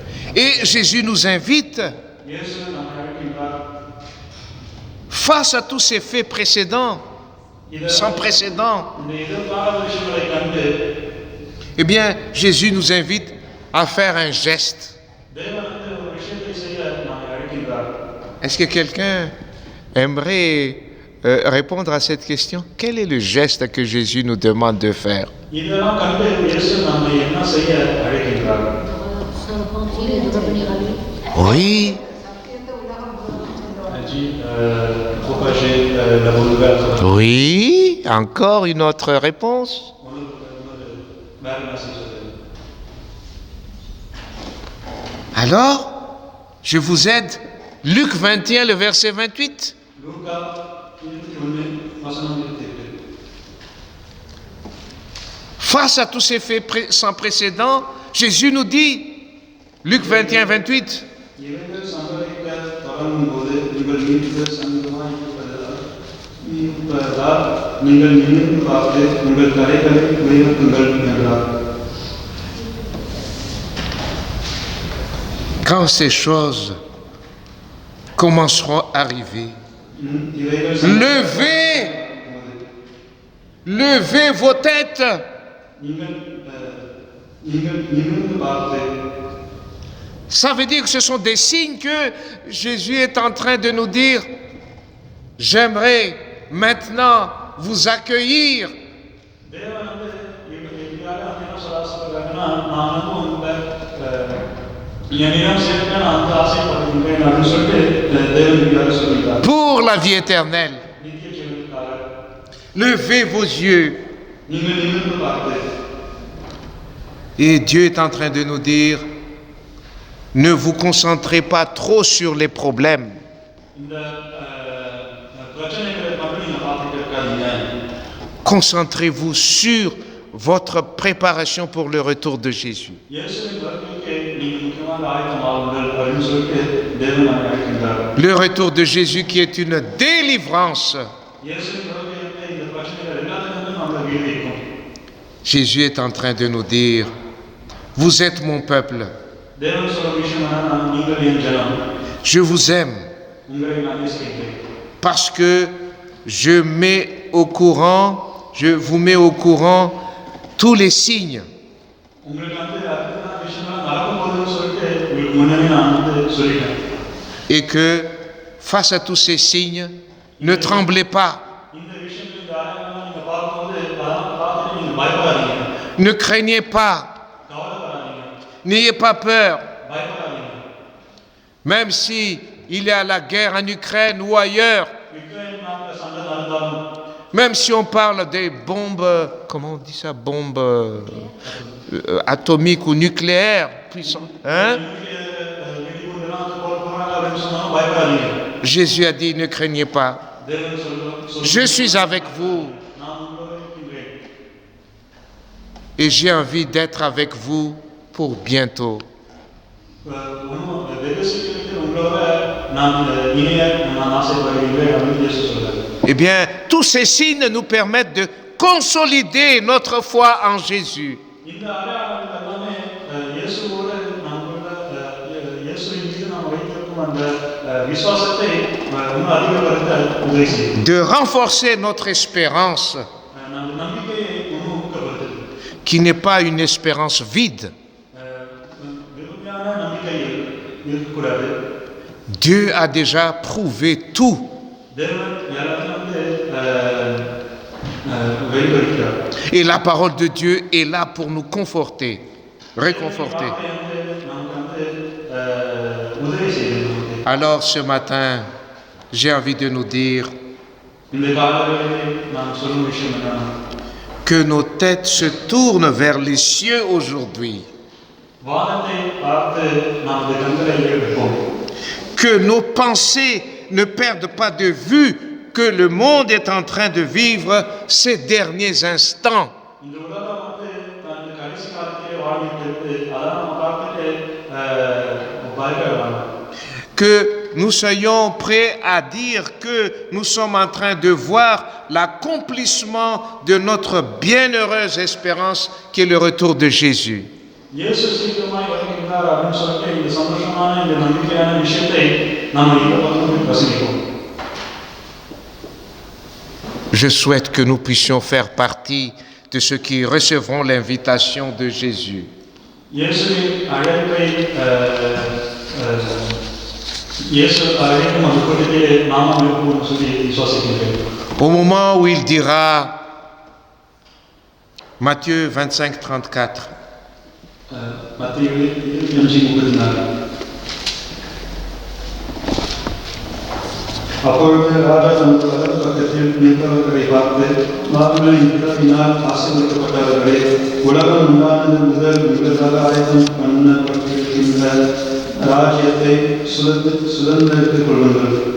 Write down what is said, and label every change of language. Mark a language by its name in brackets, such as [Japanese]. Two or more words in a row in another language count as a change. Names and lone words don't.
[French] Et Jésus nous invite, [Tamil] இயேசு நம்மை அழைக்கின்றார். [French] face à tous ces faits précédents, sans précédent, [Tamil] இந்த எதிர்பாராத விஷயங்களை கண்டு [French] eh bien, Jésus nous invite à faire un geste. [Tamil] தேவன் ஒரு விஷயத்தை செய்ய நம்மை அழைக்கின்றார். [French] Est-ce que quelqu'un aimerait répondre à cette question? Quel est le geste que Jésus nous demande de faire? [Tamil] இதெல்லாம் கண்டு இயேசு நம்மை என்ன செய்ய அழைக்கின்றார்? [French] Se repentir et de revenir à lui. Oui, [Tamil] சத்தியத்தை உலகம் முழுவதும் [French] Agit, propager la bonne nouvelle. oui, encore une autre réponse. [Tamil] வேற என்ன செய்வது? [French] Alors, je vous aide. Luc 21, le verset 28. [Tamil] லூக்கா 21 வசனம் 28. [French] Face à tous ces faits sans précédent, Jésus nous dit, Luc 21, 28, [Tamil] இவைகள் சம்பவிக்க தொடங்கும்போது உங்கள் வீட்டில் சமீபமாய் இருப்பதால் நீங்கள் நிமிர்ந்து பார்த்து உங்கள் கரைகளை உயர்த்துங்கள் என்றார். [French] quand ces choses commenceront à arriver, [Tamil] இவைகள் [French] levez vos têtes. [Tamil] நீங்கள் நிமிர்ந்து பார்த்து [French] Ça veut dire que ce sont des signes que Jésus est en train de nous dire, j'aimerais maintenant vous accueillir. [Tamil] தேவன் எப்படியாக என்ன சொல்றாருன்னா நான் என்னிடம் சேர்க்க நான் ஆசைப்படுகின்றேன் அப்படின்னு சொல்லிட்டு தேவன் எப்படியாக சொல்லிட்டார். [French] Pour la vie éternelle, [Tamil] நித்திய ஜீவனுக்காக [French] levez vos yeux. [Tamil] நீங்கள் நிமிர்ந்து பார்த்து [French] Et Dieu est en train de nous dire, ne vous concentrez pas trop sur les problèmes. [Tamil] இந்த பிரச்சனைகளை மட்டும் நீங்க பார்த்துட்டு இருக்காதீங்க. [French] Concentrez-vous sur votre préparation pour le retour de Jésus. [Tamil] இயேசுவின் வருகைக்கு நீங்க முக்கியமாக ஆயத்தமாகுங்கள் அப்படின்னு சொல்லிட்டு தேவன் நம்மை அழைக்கின்றார். [French] Le retour de Jésus qui est une délivrance. [Tamil] இயேசுவின் வருகைக்கு இந்த பிரச்சனைகள் எல்லாத்துக்குமே நம்மளை விடுவிக்கும். [French] Jésus est en train de nous dire, vous êtes mon peuple, [Tamil] தேவன் சொல்ற விஷயம் என்னன்னா நீங்கள் என் ஜனம், [French] je vous aime [Tamil] உங்களை நான் நேசிக்கின்றேன். [French] parce que je vous mets au courant tous les signes. [Tamil] உங்களுக்கு அடுத்த விஷயங்கள் நடக்கும் போதுன்னு சொல்லிட்டு உங்களுக்கு முன்னாடி நான் சொல்லிட்டேன். [French] Et que face à tous ces signes, ne tremblez pas, [Tamil] இந்த விஷயங்கள் இந்த அடையாளம் நீங்க பார்க்கும்போது அதெல்லாம் பார்த்துட்டு நீங்க பயப்படாதீங்க, [French] ne craignez pas, [Tamil] கவலைப்படாதீங்க, [French] n'ayez pas peur, [Tamil] பயப்படாதீங்க. [French] même si il y a la guerre en Ukraine ou ailleurs, [Tamil] யுக்ரைன் நாட்டில் சண்டை நடந்தாலும், [French] même si on parle des bombes, comment on dit ça, bombes atomiques ou nucléaires puissantes, hein? [Tamil] வெடிகுண்டுலாம் போறாங்க அப்படின்னு சொன்னாலும் பயப்படாதீங்க. [French] Jésus a dit, ne craignez pas, [Tamil] தேவன் [French] je suis avec vous [Tamil] நான் உங்களோடு இருக்கின்றேன். [French] et j'ai envie d'être avec vous pour bientôt. [Tamil] வெகு சீக்கிரத்தில் உங்களோட நான் இணைய நான் ஆசைப்படுகின்றேன் அப்படின்னு இயேசு சொல்றாரு. [French] Eh bien, tous ces signes nous permettent de consolider notre foi en Jésus. [Tamil] இந்த அடையாளங்கள் எல்லாமே இயேசுவோடு நமக்குள்ள இயேசுவின் மீது நாம் வைத்திருக்கும் அந்த விசுவாசத்தை இன்னும் அதிகப்படுத்த உதவி செய்யும். [French] De renforcer notre espérance, [Tamil] நம்ம நம்பிக்கையை இன்னும் ஊக்கப்படுத்துது. [French] qui n'est pas une espérance vide. [Tamil] வெறுமையான நம்பிக்கை இருக்கக்கூடாது. [French] Dieu a déjà prouvé tout. [Tamil] தேவன் எல்லாத்தையும் வெளிப்படுத்தினார். [French] Et la parole de Dieu est là pour nous conforter, réconforter. [Tamil] உதவி செய்யும். [French] Alors ce matin, j'ai envie de nous dire [Tamil] இந்த காலங்களில் நாம் சொல்லும் விஷயம் என்னன்னா [French] que nos têtes se tournent vers les cieux aujourd'hui. [Tamil] வானத்தை பார்த்து நாம் இந்த கண்களை எடுப்போம். [French] Que nos pensées ne perdent pas de vue que le monde est en train de vivre ces derniers instants. [Tamil] இந்த உலகம் தன் கடைசி காலத்திலே வாழ்ந்துட்டு இருக்கு. அதான் நம்ம பார்த்துட்டு பயப்படலாம். [French] Que nous soyons prêts à dire que nous sommes en train de voir l'accomplissement de notre bienheureuse espérance qui est le retour de Jésus. [Tamil] இயேசு சீக்கிரமாய் வருகின்றார் இருக்கிறார் அப்படின்னு சொல்லிட்டு இந்த சந்தோஷமான இந்த நம்பிக்கையான விஷயத்தை நம்ம இந்த பக்கம் பிரசங்கிப்போம். [French] Je souhaite que nous puissions faire partie de ceux qui recevront l'invitation de Jésus. [Tamil] இயேசுவின் அழைப்பை இயேசு அழைக்கும் அந்த கூட்டத்திலே நாமும் இருப்போம்னு சொல்லி விசுவாசிக்கின்றேன். [French] Au moment où il dira, Matthieu 25-34, [Tamil] மத்திய 25:34. அப்பொழுது ராஜா தனது வலது பக்கத்தில் நின்றவர்களை பார்த்து, வாருங்கள் இப்பிறப்பினால் ஆசீர்வதிக்கப்பட்டவர்களே, உலகம் உண்டானது முதல் உங்களுக்காக ஆயத்தம் பண்ணப்பட்டிருக்கின்ற ராஜ்யத்தை சுதந்திரித்துக் கொள்ளுங்கள்.